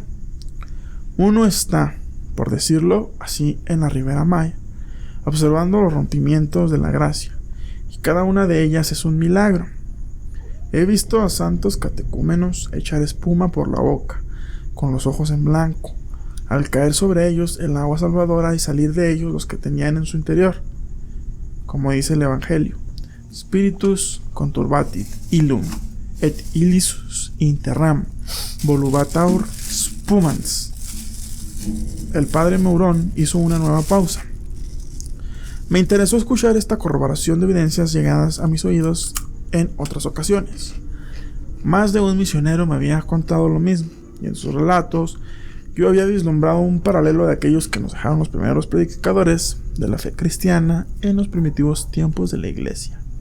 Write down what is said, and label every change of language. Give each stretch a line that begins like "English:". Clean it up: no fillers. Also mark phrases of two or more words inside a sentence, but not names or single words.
Spanish: Uno está, por decirlo así, en la Ribera Maya, observando los rompimientos de la gracia, y cada una de ellas es un milagro. He visto a santos catecúmenos echar espuma por la boca, con los ojos en blanco, al caer sobre ellos el agua salvadora y salir de ellos los que tenían en su interior. Como dice el Evangelio:
Latin: Spiritus conturbatit illum, et illisus interram, volubataur spumans.
Spanish: El padre Meuron hizo una nueva pausa. Me interesó escuchar esta corroboración de evidencias llegadas a mis oídos en otras ocasiones. Más de un misionero me había contado lo mismo, y en sus relatos yo había vislumbrado un paralelo de aquellos que nos dejaron los primeros predicadores de la fe cristiana en los primitivos tiempos de la iglesia.